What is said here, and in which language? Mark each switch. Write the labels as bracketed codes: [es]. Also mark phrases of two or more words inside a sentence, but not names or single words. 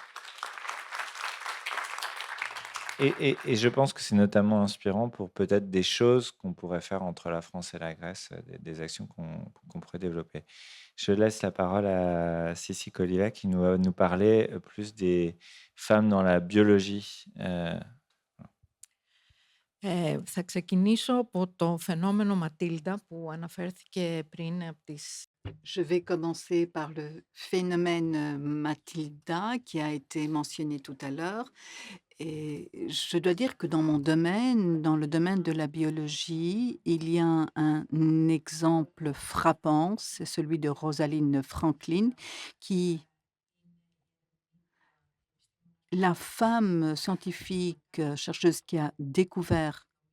[fr] Et je pense que c'est notamment inspirant pour peut-être des choses qu'on pourrait faire entre la France et la Grèce, des actions qu'on pourrait développer. Je laisse la parole à Sissi Kolila qui va nous parler plus des femmes dans la biologie. [el] Θα ξεκινήσω από το φαινόμενο Ματίλντα που αναφέρθηκε πριν από τις... [fr] Je vais commencer par le phénomène Mathilda qui a été mentionné tout à l'heure. Et je dois dire que dans mon domaine, dans le domaine de la biologie, il y a un exemple frappant, c'est celui de Rosalind Franklin, qui, la femme scientifique chercheuse qui a découvert